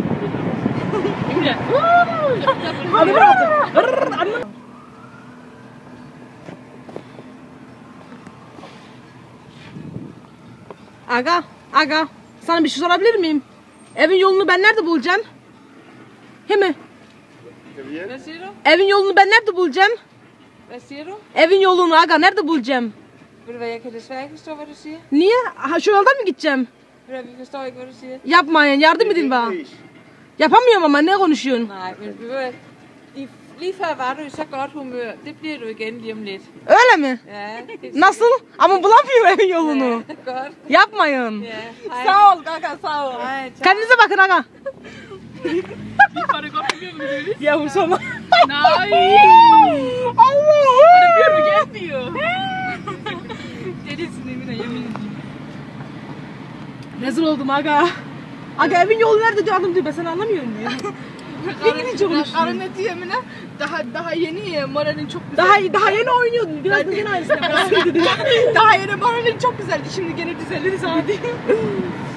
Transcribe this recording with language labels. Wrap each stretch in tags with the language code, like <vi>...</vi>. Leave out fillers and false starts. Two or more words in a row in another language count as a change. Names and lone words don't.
<tr>Hadi bırak. Aga, sana bir şey sorabilir miyim? Evin yolunu ben nerede bulacağım? He mi?</tr> <da>Hvad siger du?</da> <tr>Evin yolunu ben nerede bulacağım?</tr> <da>Hvad siger du?</da> <tr>Evin yolunu aga nerede bulacağım?</tr> <da>Ved du hvad, jeg kan desværre ikke forstå, hvad du siger.</da> <tr>Niye? Ha, şu yoldan mı gideceğim?</tr> <da>Ved du hvad, vi forstår ikke, hvad du siger.</da> <tr>Yapmayın, yardım edin bana. Yapamıyorum ama ne konuşuyorsun?</tr> <da>Nej, men ved du hvad, lige før var du i så godt humør. Det bliver du igen lige om lidt.</da> <tr>Öyle mi?</tr> <da>Ja, det</da> <tr>Nasıl? Ama bulamıyorum evin yolunu.</tr> <da>er godt.</da> <tr>Yapmayın.</tr> <da>Ja, hej.</da> <tr>Sağ ol kanka, sağ ol.</tr> <da>Hej, tak.</da> <tr>Kendinize bakın aga.</tr> <da>Var det godt humør med det?</da> <tr>Yavrum sonra.</tr> <da>Nej.</da> <tr>Allah'ım.</tr> <da>Det bliver du igen, diyor. Det er det sådan en, der hjemme.</da> <tr>Rezil oldum aga. Aga evin yolu nerede diyor adam diyor, ben seni anlamıyorum diyor. İngilizce konuşuyor. Arana diyor Emine. Daha yeni moralin çok güzel. Daha yeni oynuyordun. Biraz da yeni aynısını yaparsın dedi. Daha yeni moralin çok güzeldi. Şimdi gene düzeldi sanki.</tr>